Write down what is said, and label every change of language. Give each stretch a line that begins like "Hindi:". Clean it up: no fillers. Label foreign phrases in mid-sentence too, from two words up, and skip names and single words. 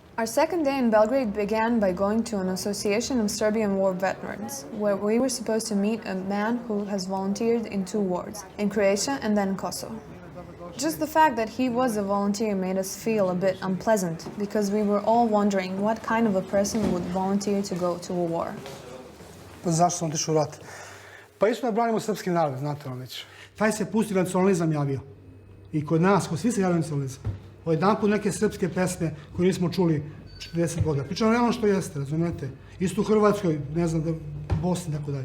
English: Our second day in Belgrade began by going to an association of Serbian war veterans, where we were supposed to meet a man who has volunteered in 2 wars, in Croatia and then Kosovo. Just the fact that he was a volunteer made us feel a bit unpleasant, because we were all wondering what kind of a person would volunteer to go to a war.
Serbian: Pa zašto sam otišao u rat? Pa isto da branimo srpski narod, znate vam već. Taj se pusti nacionalizam javio. I kod nas, kod svi se javio nacionalizam. Jedan put neke srpske pesme koje nismo čuli 40 godina. Pričamo realno što jeste, razumete? Isto u Hrvatskoj, ne znam, Bosni i tako dalje.